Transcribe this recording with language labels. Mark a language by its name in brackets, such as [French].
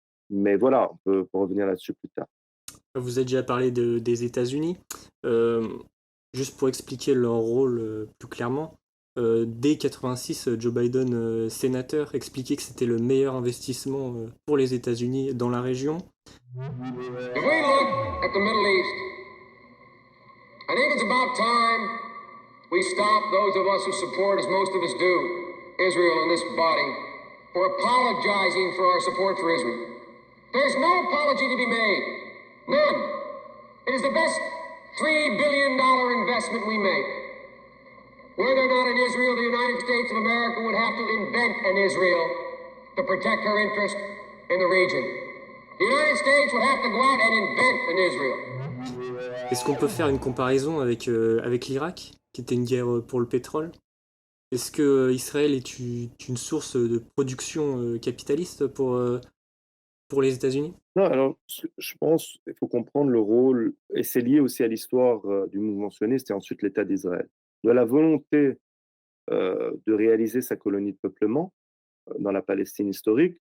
[French] Mais voilà, on peut revenir là-dessus plus tard. Vous avez déjà parlé des États-Unis. Juste pour expliquer leur rôle plus clairement, dès 86, Joe Biden, sénateur, expliquait que c'était le meilleur investissement pour les États-Unis dans la région. [English] If we look at the Middle East, I think it's about time we stop, those of us who support, as most of us do, Israel in this body, for apologizing for our support for Israel. There's no apology to be made. None. It is the best $3 billion investment we make. Whether or not in Israel, the United States of America would have to invent an Israel to protect her interest in the region. The United States would have to go out and invent an Israel. [French] Est-ce qu'on peut faire une comparaison avec l'Irak, qui était une guerre pour le pétrole? Est-ce que Israël est une source de production capitaliste pour les États-Unis? Non, alors je pense qu'il faut comprendre le rôle, et c'est lié aussi à l'histoire du mouvement sioniste et ensuite l'État d'Israël, de la volonté de réaliser sa colonie de peuplement dans la Palestine historique.